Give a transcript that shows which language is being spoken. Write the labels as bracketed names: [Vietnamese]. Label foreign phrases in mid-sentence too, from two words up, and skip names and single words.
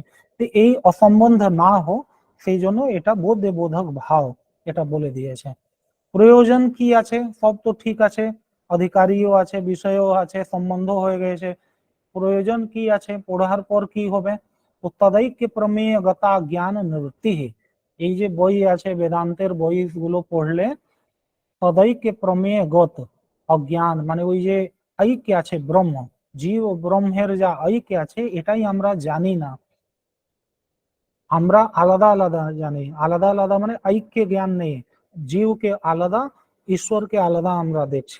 [Bangla] তো এই অসম্বন্ধ না হোক সেই জন্য এটা বোধে বোধক ভাব এটা বলে দিয়েছে। প্রয়োজন কি আছে, সব তো ঠিক আছে, অধিকারীও আছে, বিষয়ও আছে, সম্বন্ধ হয়ে গেছে, প্রয়োজন কি আছে, পড়ার পর কি হবে, [Sanskrit] তदैक्य प्रमेय गता ज्ञान निवृत्ति, [Bangla] এই যে বই আছে বেদান্তের বইগুলো পড়লে [Sanskrit] তदैक्य प्रमेय गत [Bangla] অজ্ঞান মানে ওই যে ঐক্য আছে ব্রহ্ম, জীব ব্রহ্মের যা ঐক্য আছে এটাই আমরা জানি না, আমরা আলাদা আলাদা জানি, আলাদা আলাদা মানে ঐক্য জ্ঞান নেই, জীবকে আলাদা ঈশ্বরকে আলাদা আমরা দেখছি।